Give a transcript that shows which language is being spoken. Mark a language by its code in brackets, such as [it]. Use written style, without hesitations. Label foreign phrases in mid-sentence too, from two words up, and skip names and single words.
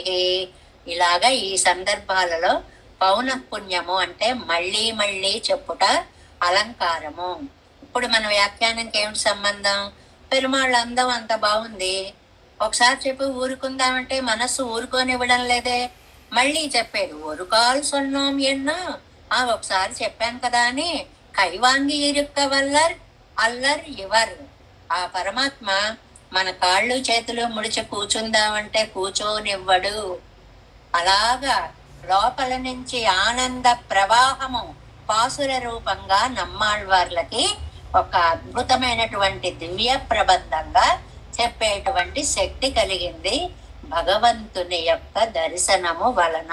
[te] ఇలాగా ఈ సందర్భాలలో పౌనః పుణ్యము అంటే మళ్ళీ మళ్ళీ చెప్పుట అలంకారము. ఇప్పుడు మన వ్యాఖ్యానానికి ఏమిటి సంబంధం? పెరుమాళ్ళ అందం అంత బాగుంది, ఒకసారి చెప్పి ఊరుకుందామంటే మనస్సు ఊరుకోనివ్వడం లేదే. మళ్ళీ చెప్పేది [ta] ஒரு கால் சொன்னோம் என்ன, [te] ఒకసారి చెప్పాను కదా అని. [ta] கைவாங்கி இருக்க வல்லர் அல்லர் இவர். [te] ఆ పరమాత్మ మన కాళ్ళు చేతులు ముడిచి కూర్చుందామంటే కూర్చోనివ్వడు. అలాగా లోపల నుంచి ఆనంద ప్రవాహము పాసుర రూపంగా నమ్మాళ్వార్లకి ఒక అద్భుతమైనటువంటి దివ్య ప్రబంధంగా చెప్పేటువంటి శక్తి కలిగింది భగవంతుని యొక్క దర్శనము వలన.